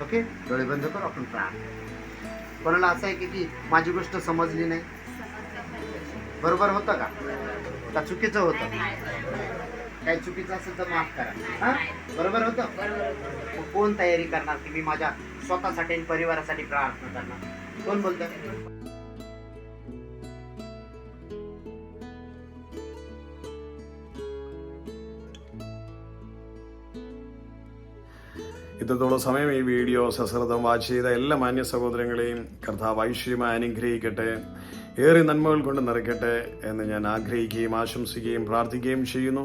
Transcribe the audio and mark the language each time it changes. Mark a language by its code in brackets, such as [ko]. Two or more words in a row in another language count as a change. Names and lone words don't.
[mr] ओके, डोळे बंद करू, आपण प्रार्थना। कोणाला असं आहे की माझी गोष्ट समजली नाही, बरोबर होतं का चुकीचं होतं? काही चुकीचं असेल तर माफ करा। हा, बरोबर होतं? कोण तयारी करणार की मी माझ्या स्वतःसाठी आणि परिवारासाठी प्रार्थना करणार? कोण बोलतं? [ml] ഇത്രത്തോളം സമയം ഈ വീഡിയോ സശ്രദ്ധം വാച്ച് ചെയ്ത എല്ലാ മാന്യ സഹോദരങ്ങളെയും കർത്താവ് ഐശ്വര്യമായി അനുഗ്രഹിക്കട്ടെ, ഏറെ നന്മകൾ കൊണ്ട് നിറയ്ക്കട്ടെ എന്ന് ഞാൻ ആഗ്രഹിക്കുകയും ആശംസിക്കുകയും പ്രാർത്ഥിക്കുകയും ചെയ്യുന്നു.